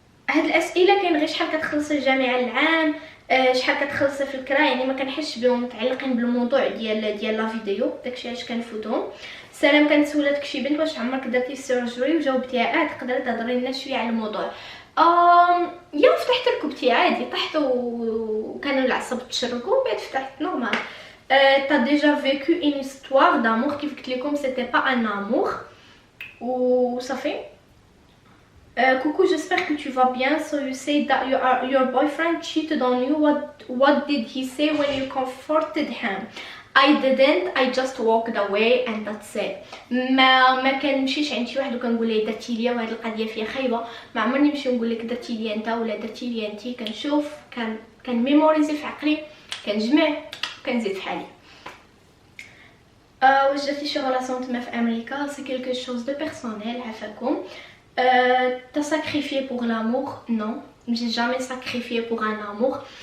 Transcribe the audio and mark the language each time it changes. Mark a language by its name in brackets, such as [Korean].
[Arabic] هاد الاسئله كاين غير شحال كتخلصي الجامعه العام، شحال كتخلصي في الكرا، يعني ما كنحسش بهم متعلقين بالموضوع ديال لا فيديو، داكشي علاش كنفوتهم. سلام، كنسولاتك شي بنت واش عمرك درتي سيرجري وجاوبتيها تقدري تهضري لنا شويه على الموضوع. يا فتحت ركبتي عادي، طحت وكانوا العصب تشركوا بعد فتحت نورمال. [French] t'as déjà vécu une histoire d'amour [Arabic] كيف قلت لكم [French] c'était pas un amour وصافي. Coucou, j'espère que tu vas bien. [English] So you say that your boyfriend cheated on you. What did he say when you comforted him? I didn't. I just walked away and that's it. [Arabic] ما كنمشيش عند شي واحد وكنقول ليه درتي ليا وهاد القضيه فيها خايبه. ما عمرني نمشي نقول لك درتي ليا انت ولا درتي ليا انت. كنشوف كنميموريزي في عقلي، كنجمع كنزيد في حالي. واش درتي شي غلاسون تما في امريكا؟ [French] سي كيلكو شوز دو بيرسونيل [Arabic] عفاكم. [French] T'as sacrifié pour l'amour? Non, j'ai jamais sacrifié pour un amour.